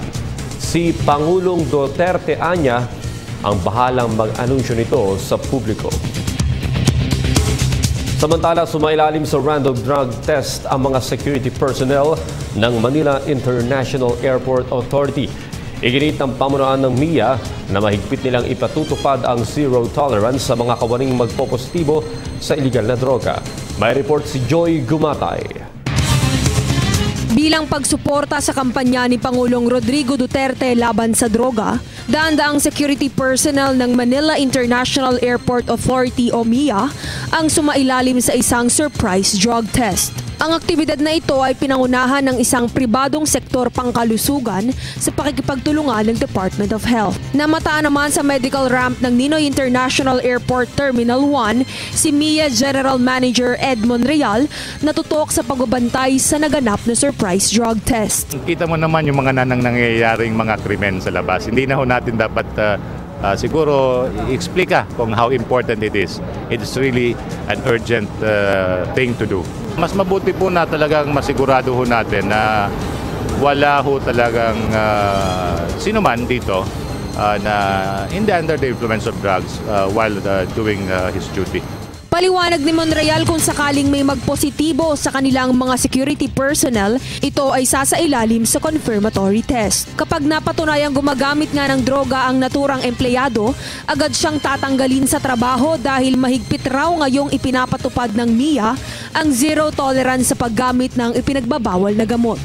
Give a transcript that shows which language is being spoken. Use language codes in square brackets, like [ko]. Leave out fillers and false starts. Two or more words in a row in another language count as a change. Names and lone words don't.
[tl] Si Pangulong Duterte anya ang bahalang mag-anunsyo nito sa publiko. Samantala, sumailalim sa [en] random drug test [tl] ang mga [en] security personnel [tl] ng Manila International Airport Authority. Iginit ng pamunuan ng MIA na mahigpit nilang ipatutupad ang [en] zero tolerance [tl] sa mga kawaning magpopositibo sa iligal na droga. May report si Joy Gumatay. Bilang pagsuporta sa kampanya ni Pangulong Rodrigo Duterte laban sa droga, daan-daang [en] security personnel [tl] ng Manila International Airport Authority o MIA ang sumailalim sa isang [en] surprise drug test. [tl] Ang aktibidad na ito ay pinangunahan ng isang pribadong sektor pangkalusugan sa pakikipagtulungan ng Department of Health. Namataan naman sa [en] medical ramp [tl] ng Ninoy International Airport Terminal 1 si MIA General Manager Edmond Real na tutok sa pagbabantay sa naganap na [en] surprise drug test. [tl] Kita mo naman yung mga nangyayaring mga krimen sa labas. Hindi na ho natin dapat siguro i-explika kung [en] how important it is. It's really an urgent thing to do. [tl] Mas mabuti po na talagang masigurado ho natin na wala ho talagang sino man dito na [en] under the influence of drugs while doing his duty. [tl] Paliwanag ni Monreal kung sakaling may magpositibo sa kanilang mga [en] security personnel, [tl] ito ay sasailalim sa [en] confirmatory test. [tl] Kapag napatunayang gumagamit nga ng droga ang naturang empleyado, agad siyang tatanggalin sa trabaho dahil mahigpit raw ngayong ipinapatupad ng MIA ang [en] zero tolerance [tl] sa paggamit ng ipinagbabawal na gamot.